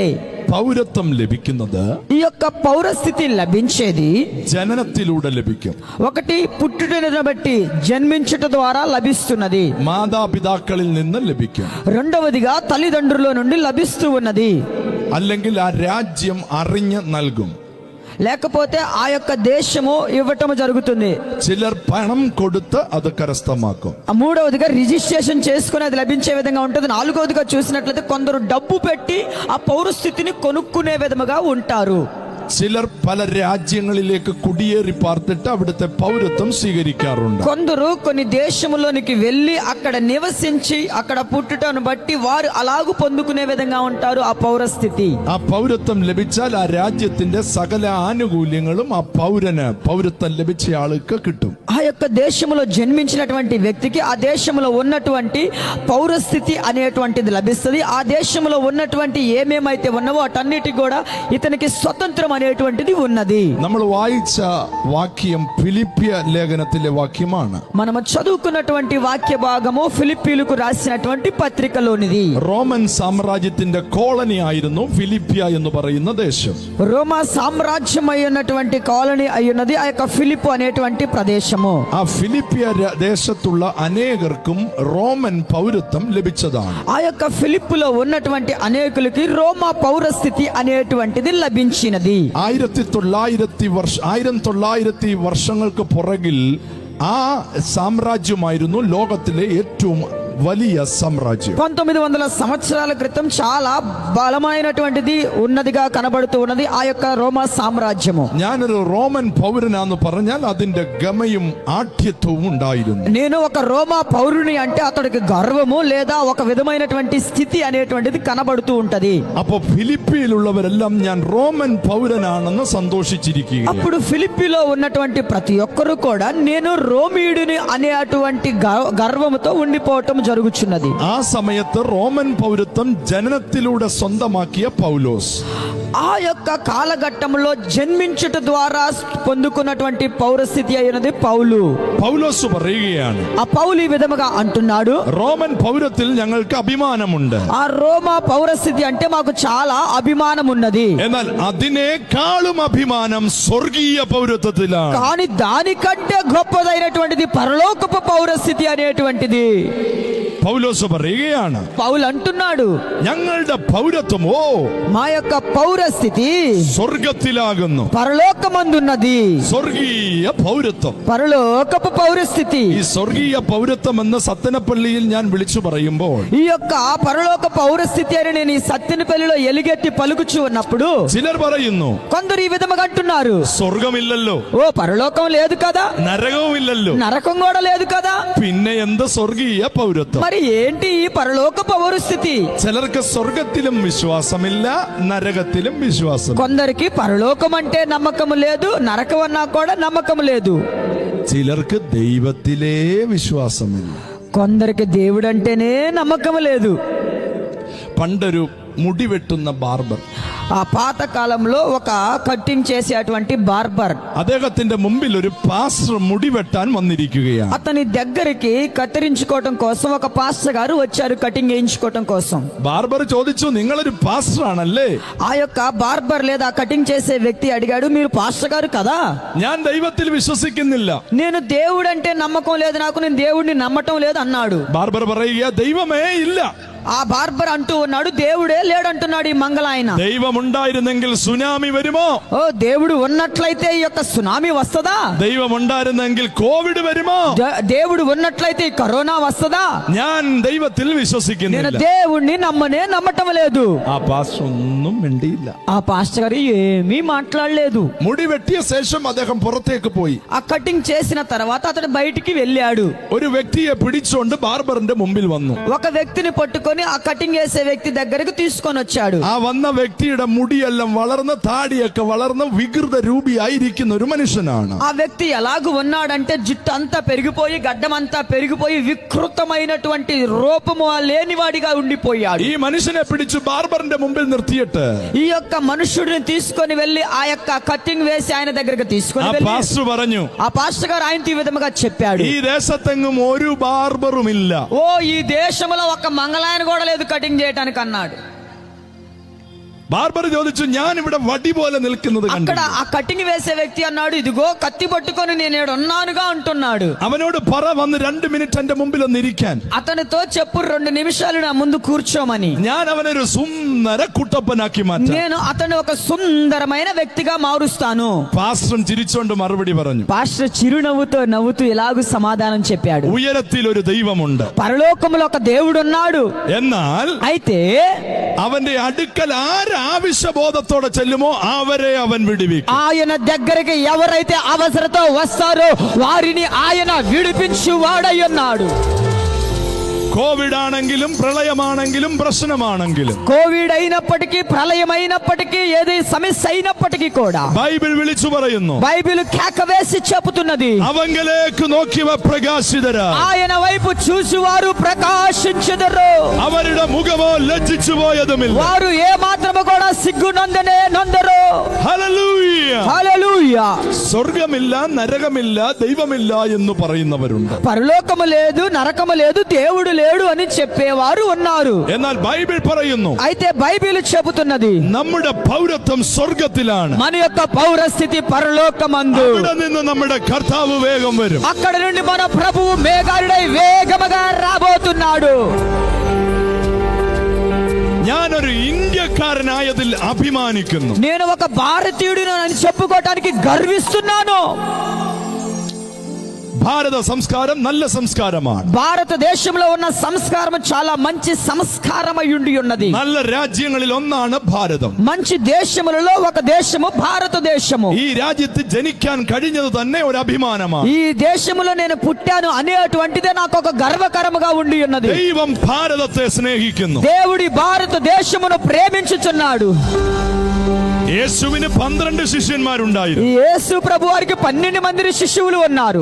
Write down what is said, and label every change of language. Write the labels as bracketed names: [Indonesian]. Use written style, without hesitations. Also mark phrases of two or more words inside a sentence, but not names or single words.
[Malayalam] പൗരത്വം ലഭിക്കുന്നത് [Telugu] ఈ యొక్క పౌరస్థితి లభించేది [Malayalam] ജനനത്തിലൂടെ ലഭിക്കും. [Telugu] ఒకటి పుట్టుటను బట్టి జన్మించుట ద్వారా లభిస్తున్నది, [Malayalam] മാതാപിതാക്കളിൽ നിന്ന് ലഭിക്കും. [Telugu] రెండవదిగా తల్లిదండ్రుల నుండి లభిస్తూ ఉన్నది, [Malayalam] അല്ലെങ്കിൽ ആ രാജ്യം അറിഞ്ഞ് നൽകും. [Telugu] లేకపోతే ఆ యొక్క దేశము ఇవ్వటం జరుగుతుంది. [Malayalam] ചിലർ പണം കൊടുത്ത് അത് കരസ്ഥമാക്കും. [Telugu] మూడవదిగా రిజిస్ట్రేషన్ చేసుకుని అది లభించే విధంగా ఉంటుంది. నాలుగవదిగా చూసినట్లయితే కొందరు డబ్బు పెట్టి ఆ పౌరస్థితిని కొనుక్కునే విధముగా ఉంటారు. [Malayalam] ചിലർ പല രാജ്യങ്ങളിലേക്ക് കുടിയേറി പാർത്തിട്ട് അവിടുത്തെ പൗരത്വം സ്വീകരിക്കാറുണ്ട്. [Telugu] కొందరు కొన్ని దేశములోనికి వెళ్ళి అక్కడ నివసించి అక్కడ పుట్టుటను బట్టి వారు అలాగూ పొందుకునే విధంగా ఉంటారు ఆ పౌరస్థితి. [Malayalam] ആ പൗരത്വം ലഭിച്ചാൽ ആ രാജ്യത്തിന്റെ സകല ആനുകൂല്യങ്ങളും ആ പൗരത്വം ലഭിച്ച ആൾക്ക് കിട്ടും. [Telugu] ఆ యొక్క దేశములో జన్మించినటువంటి వ్యక్తికి ఆ దేశంలో ఉన్నటువంటి పౌరస్థితి అనేటువంటిది లభిస్తుంది. ఆ దేశంలో ఉన్నటువంటి ఏమేమైతే ఉన్నావో వాటన్నిటి కూడా ఇతనికి స్వతంత్రం అనేటువంటిది ఉన్నది. [Malayalam] നമ്മൾ വായിച്ച വാക്യം ഫിലിപ്പിയ ലേഖനത്തിലെ വാക്യമാണ്. [Telugu] మనము చదువుకున్నటువంటి వాక్య భాగము ఫిలిప్పీలకు రాసినటువంటి పత్రికలోనిది. [Malayalam] റോമൻ സാമ്രാജ്യത്തിന്റെ കോളനി ആയിരുന്നു ഫിലിപ്പിയ എന്ന് പറയുന്ന ദേശം. [Telugu] రోమా సామ్రాజ్యం అయ్యున్నటువంటి కాలనీ అయ్యున్నది ఆ యొక్క ఫిలిప్పు అనేటువంటి ప్రదేశము. [Malayalam] ആ ഫിലിപ്പിയ ദേശത്തുള്ള അനേകർക്കും റോമൻ പൗരത്వం ലഭിച്ചതാണ്. [Telugu] ఆ యొక్క ఫిలిప్పులో ఉన్నటువంటి అనేకులకి రోమా పౌరస్థితి అనేటువంటిది లభించినది. [Malayalam] 1900 വർഷങ്ങൾക്ക് പുറകിൽ ആ സാമ്രാജ്യമായിരുന്നു ലോകത്തിലെ ഏറ്റവും വലിയ സാമ്രാജ്യം. [Telugu] 1900 సంవత్సరాల క్రితం చాలా బలమైనటువంటిది ఉన్నదిగా కనబడుతూ ఉన్నది ఆ యొక్క రోమా సామ్రాజ్యము. [Malayalam] ഞാനൊരു റോമൻ പൗരനാന്ന് പറഞ്ഞാൽ അതിന്റെ ഗമയും ആഠ്യത്വവും ഉണ്ടായിരുന്നു. [Telugu] నేను ఒక రోమా పౌరుని అంటే అతడికి గర్వము లేదా ఒక విధమైనటువంటి స్థితి అనేటువంటిది కనబడుతూ ఉంటది. [Malayalam] അപ്പോ ഫിലിപ്പിയിലുള്ളവരെല്ലാം ഞാൻ റോമൻ പൗരനാണെന്ന് സന്തോഷിച്ചിരിക്കുക. [Telugu] అప్పుడు ఫిలిప్పీలో ఉన్నటువంటి ప్రతి ఒక్కరు కూడా నేను రోమీయుడిని అనేటువంటి గర్వముతో ఉండిపోవటం జరుగుచున్నది. [Malayalam] ആ സമയത്ത് റോമൻ പൗരത്വം ജനനത്തിലൂടെ സ്വന്തമാക്കിയ പൗലോസ് [Telugu] ఆ యొక్క కాలఘట్టంలో జన్మించుట ద్వారా పొందుకున్నటువంటి పౌరస్థితి అయినది పౌలోసు [Malayalam] പറയുകയാണ്. [Telugu] ఆ పౌలు ఈ విధముగా అంటున్నాడు, [Malayalam] റോമൻ പൗരത്തിൽ ഞങ്ങൾക്ക് അഭിമാനമുണ്ട്. [Telugu] ఆ రోమా పౌరస్థితి అంటే మాకు చాలా అభిమానం ఉన్నది. [Malayalam] എന്നാൽ അതിനേക്കാളും അഭിമാനം സ്വർഗീയ പൗരത്വത്തിലാണ്. [Telugu] కానీ దానికంటే గొప్పదైనటువంటిది పరలోకపు పౌరస్థితి అనేటువంటిది. [Malayalam] പൗലോസ് പറയുകയാണ്, [Telugu] పౌలు అంటున్నాడు, [Malayalam] ഞങ്ങളുടെ പൗരത്വമോ [Telugu] మా యొక్క పౌరస్థితి [Malayalam] സ്വർഗത്തിലാകുന്നു. [Telugu] పరలోకమందున్నది. [Malayalam] സ്വർഗീയ പൗരത്വം. [Telugu] పరలోకపు పౌరస్థితి. [Malayalam] ഈ സ്വർഗീയ പൗരത്വം എന്ന് സത്തനപ്പള്ളിയിൽ ഞാൻ വിളിച്ചു പറയുമ്പോൾ [Telugu] ఈ యొక్క పరలోక పౌరస్థితి అని నేను ఈ సత్యనపల్లిలో ఎలుగెత్తి పలుకుచూ ఉన్నప్పుడు [Malayalam] ചിലർ പറയുന്നു, [Telugu] కొందరు ఈ విధముగా అంటున్నారు, [Malayalam] സ്വർഗമില്ലല്ലോ, [Telugu] ఓ పరలోకం లేదు కదా, [Malayalam] നരകവും ഇല്ലല്ലോ, [Telugu] నరకం కూడా లేదు కదా, [Malayalam] പിന്നെ എന്ത് സ്വർഗീയ പൗരത്വം? [Telugu] మరి ఏంటి ఈ పరలోక పౌరస్థితి? [Malayalam] ചിലർക്ക് സ്വർഗത്തിലും വിശ്വാസമില്ല, നരകത്തിലും വിശ്വാസം. [Telugu] కొందరికి పరలోకం అంటే నమ్మకం లేదు, నరకం అన్నా కూడా నమ్మకం లేదు. [Malayalam] ചിലർക്ക് ദൈവത്തിലേ വിശ്വാസമില്ല. [Telugu] కొందరికి దేవుడు అంటేనే నమ్మకం లేదు. [Malayalam] പണ്ടൊരു മുടി വെട്ടുന്ന ബാർബർ, [Telugu] ఆ పాత కాలంలో ఒక కట్టింగ్ చేసేటువంటి బార్బర్, [Malayalam] അദ്ദേഹത്തിന്റെ മുമ്പിൽ ഒരു പാസ്റ്റർ മുടി വെട്ടാൻ വന്നിരിക്കുകയാണ്. [Telugu] అతని దగ్గరికి కత్తిరించుకోవటం కోసం ఒక పాస్టర్ గారు వచ్చారు కటింగ్ చేయించుకోవటం కోసం. [Malayalam] ബാർബർ ചോദിച്ചു, നിങ്ങളൊരു പാസ്റ്റർ ആണല്ലേ? [Telugu] ఆ యొక్క బార్బర్ లేదా కటింగ్ చేసే వ్యక్తి అడిగాడు, మీరు పాస్టర్ గారు కదా? [Malayalam] ഞാൻ ദൈവത്തിൽ വിശ്വസിക്കുന്നില്ല. [Telugu] నేను దేవుడు అంటే నమ్మకం లేదు, నాకు నేను దేవుడిని నమ్మటం లేదు అన్నాడు. [Malayalam] ബാർബർ പറയുക, ദൈവമേ ഇല്ല. [Telugu] ఆ బార్బర్ అంటూ ఉన్నాడు, దేవుడే లేడంటున్నాడు ఈ మంగళ ఆయన. [Malayalam] ദൈവം ഉണ്ടായിരുന്നെങ്കിൽ സുനാമി വരുമോ? [Telugu] ఓ దేవుడు ఉన్నట్లయితే ఈ యొక్క సునామీ వస్తదా? [Malayalam] ദൈവം ഉണ്ടായിരുന്നെങ്കിൽ കോവിഡ് വരുമോ? [Telugu] దేవుడు ఉన్నట్లయితే ఈ కరోనా వస్తదా? [Malayalam] ഞാൻ ദൈവത്തിൽ [Telugu] నేను [Malayalam] വിശ്വസിക്കുന്നില്ല. [Telugu] దేవుణ్ణి నమ్మటం లేదు. [Malayalam] ആ പാസ്റ്റർ ഒന്നും മിണ്ടിയില്ല. [Telugu] ఆ పాస్టర్ గారు ఏమీ మాట్లాడలేదు. [Malayalam] മുടി വെട്ടിയ ശേഷം അദ്ദേഹം പുറത്തേക്ക് പോയി. [Telugu] ఆ కటింగ్ చేసిన తర్వాత అతడు బయటికి వెళ్ళాడు. [Malayalam] ഒരു വ്യക്തിയെ പിടിച്ചുകൊണ്ട് ബാർബറിന്റെ മുമ്പിൽ വന്നു. [Telugu] ఒక వ్యక్తిని పట్టుకొని పట్టుకొని ఆ కటింగ్ వేసే వ్యక్తి దగ్గరకు తీసుకొని వచ్చాడు. [Malayalam] ആ വന്ന വ്യക്തിയുടെ മുടിയെല്ലാം വളർന്ന് താടിയൊക്കെ വളർന്ന് വികൃത രൂപിയായിരിക്കുന്ന ഒരു മനുഷ്യനാണ്. [Telugu] ఆ వ్యక్తి ఎలాగూ ఉన్నాడంటే జుట్టు అంతా పెరిగిపోయి గడ్డం అంతా పెరిగిపోయి వికృతమైనటువంటి రూపము లేనివాడిగా ఉండిపోయాడు. [Malayalam] ഈ മനുഷ്യനെ പിടിച്ച് ബാർബറിന്റെ മുമ്പിൽ നിർത്തിയിട്ട് [Telugu] ఈ యొక్క మనుషుడిని తీసుకొని వెళ్లి ఆ యొక్క కటింగ్ వేసి ఆయన దగ్గరకు తీసుకొని [Malayalam] ആ [Telugu] వెళ్ళి [Malayalam] പാസ്റ്റർ പറഞ്ഞു, [Telugu] ఆ పాస్టర్ గారు ఆయనతో ఈ విధముగా చెప్పాడు, [Malayalam] ഈ ദേശത്തെങ്ങും ഒരു ബാർബറുമില്ല. [Telugu] ఓ ఈ దేశంలో ఒక మంగళాయన కూడా లేదు కటింగ్ చేయడానికి అన్నాడు. [Malayalam] ബാർബർ ചോദിച്ചു, ഞാൻ ഇവിടെ വടി പോലെ നിൽക്കുന്നത് [Telugu] అక్కడ [Malayalam] കണ്ടു. [Telugu] ఆ కటింగ్ వేసే వ్యక్తి అన్నాడు, ఇదిగో కత్తి పట్టుకొని నేను ఈడ ఉన్నానుగా అంటున్నాడు. [Malayalam] അവനോട് പറ വന്ന് 2 മിനിറ്റ് എന്റെ മുമ്പിൽ ഒന്ന് ഇരിക്കാൻ. [Telugu] అతనితో చెప్పు 2 నిమిషాలు నా ముందు కూర్చోమని. [Malayalam] ഞാൻ അവനൊരു സുന്ദര കുട്ടപ്പനാക്കി മാറ്റാം. [Telugu] నేను అతను ఒక సుందరమైన వ్యక్తిగా మారుస్తాను. [Malayalam] പാസ്റ്റർ ചിരിച്ചോണ്ട് മറുപടി പറഞ്ഞു, [Telugu] పాస్టర్ చిరునవ్వుతో నవ్వుతూ ఇలాగూ సమాధానం చెప్పాడు, [Malayalam] ഉയരത്തിൽ ഒരു ദൈവമുണ്ട്, [Telugu] పరలోకములో ఒక దేవుడు ఉన్నాడు. [Malayalam] എന്നാൽ [Telugu] అయితే [Malayalam] അവന്റെ അടുക്കൽ ആവശ്യബോധത്തോടെ ചെല്ലുമോ അവരെ അവൻ വിടുവിക്കും. [Telugu] ఆయన దగ్గరికి ఎవరైతే అవసరతో వస్తారో వారిని ఆయన విడిపించు వాడై ఉన్నాడు. [Malayalam] കോവിഡ് ആണെങ്കിലും പ്രളയമാണെങ്കിലും പ്രശ്നമാണെങ്കിലും [Telugu] కోవిడ్ అయినప్పటికీ ప్రళయం అయినప్పటికీ ఏది సమస్య అయినప్పటికీ కూడా [Malayalam] ബൈബിൾ വിളിച്ചു പറയുന്നു, [Telugu] బైబిల్ కేక వేసి చెబుతున్నది, [Malayalam] അവങ്കലേക്ക് നോക്കിയവ പ്രകാശിതരാ, [Telugu] ఆయన వైపు చూసి వారు ప్రకాశించెదరు, [Malayalam] അവരുടെ മുഖമോ ലജ്ജിച്ചു പോയതുമില്ല. [Telugu] వారు ఏ మాత్రము కూడా సిగ్గు నందరు. [Malayalam] ഹല്ലേലൂയ. [Telugu] హల్లెలూయా. [Malayalam] സ്വർഗമില്ല, നരകമില്ല, ദൈവമില്ല എന്ന് പറയുന്നവരുണ്ട്. [Telugu] పరలోకము లేదు, నరకము లేదు, దేవుడు లేడు అని చెప్పేవారు ఉన్నారు. [Malayalam] എന്നാൽ ബൈബിൾ പറയുന്നു, [Telugu] అయితే బైబిల్ చెబుతున్నది [Malayalam] നമ്മുടെ പൗരത്വം സ്വർഗത്തിലാണ്. [Telugu] మన యొక్క పౌరస్థితి పరలోకమందు. [Malayalam] അവിടെ നിന്ന് നമ്മുടെ കർത്താവ് വേഗം വരും. [Telugu] అక్కడ నుండి మన ప్రభువు మేఘారుడై వేగముగా రాబోతున్నాడు. [Malayalam] ഞാനൊരു ഇന്ത്യക്കാരനായതിൽ അഭിമാനിക്കുന്നു. [Telugu] నేను ఒక భారతీయుడిని అని చెప్పుకోవటానికి గర్విస్తున్నాను. [Malayalam] ഭാരത സംസ്കാരം നല്ല സംസ്കാരമാണ്. [Telugu] భారతదేశంలో ఉన్న సంస్కారం చాలా మంచి సంస్కారమై ఉండి ఉన్నది. [Malayalam] നല്ല രാജ്യങ്ങളിൽ ഒന്നാണ് ഭാരതം. [Telugu] మంచి దేశములలో ఒక దేశము భారతదేశము. [Malayalam] ഈ രാജ്യത്ത് ജനിക്കാൻ കഴിഞ്ഞത് തന്നെ ഒരു അഭിമാനമാണ്. [Telugu] ఈ దేశములో నేను పుట్టాను అనేటువంటిదే నాకు ఒక గర్వకరముగా ఉండి ఉన్నది. [Malayalam] ദൈവം ഭാരതത്തെ സ്നേഹിക്കുന്നു. [Telugu] దేవుడి భారతదేశమును ప్రేమించుచున్నాడు. [Malayalam] യേശുവിന് 12 ശിഷ്യന്മാരുണ്ടായിരുന്നു. [Telugu] యేసు ప్రభు వారికి 12 మంది శిష్యులు ఉన్నారు.